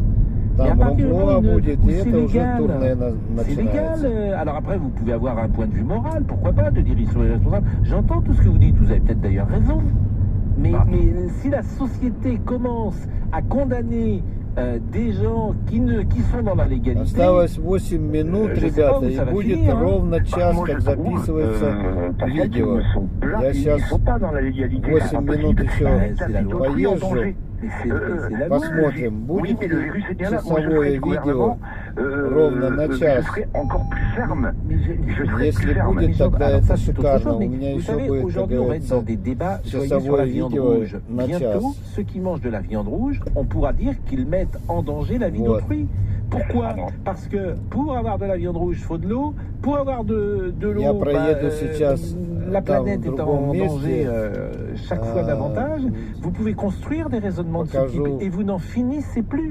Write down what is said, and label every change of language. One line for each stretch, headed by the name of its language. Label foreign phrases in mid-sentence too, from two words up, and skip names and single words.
French: Et à partir du moment où c'est légal. Alors après, vous pouvez avoir un point de vue moral, pourquoi pas, de dire ils sont irresponsables. J'entends tout ce que vous dites, vous avez peut-être d'ailleurs raison. Mais si la société commence à condamner des gens qui sont dans la légalité...
Russian: Осталось 8 минут, ребята, и будет ровно час, как записывается видео. Я сейчас 8 минут еще поезжу. Посмотрим, будет ли часовое видео ровно на час. Если будет, тогда это шикарно. У меня еще будет, как говорится, часовое видео на час.
French: Bientôt, ceux qui mangent de la viande rouge, on pourra dire qu'ils mettent en danger la vie d'autrui. Pourquoi? Parce que pour avoir de la viande rouge, il faut de l'eau. Pour avoir de l'eau, la planète est en danger chaque fois davantage. Vous pouvez construire des raisonnements de ce type et vous n'en finissez plus.